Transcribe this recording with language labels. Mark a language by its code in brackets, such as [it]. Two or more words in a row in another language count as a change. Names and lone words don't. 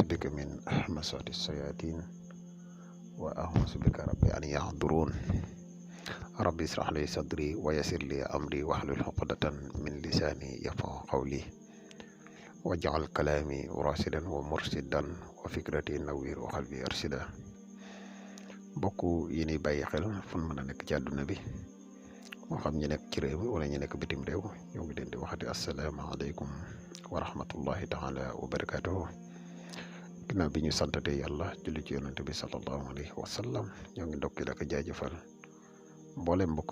[ar] بك من همزات الشياطين وأعوذ بك ربي أن يحضرون ربي اشرح لي صدري ويسر لي أمري واحلل عقدة من لساني يفقهوا قولي واجعل كلامي راشدا ومرشدا وفكرتي نوير وقلبي أرشدا [wo] bokk yi ni bàyyi xel fu mën a nekk ci àdduna bi moo xam ñi nekk ci réew mi wala ñi nekk bitim réew ñoo ngi leen di waxati [ar] السلام عليكم ورحمة الله تعالى وبركاته [wo] ginnaaw bi ñu santate yàlla julli ci yonante bi [ar] صلى الله عليه وسلم [wo] ñoo ngi ndokki la ko jaajëfal mboolem mbokk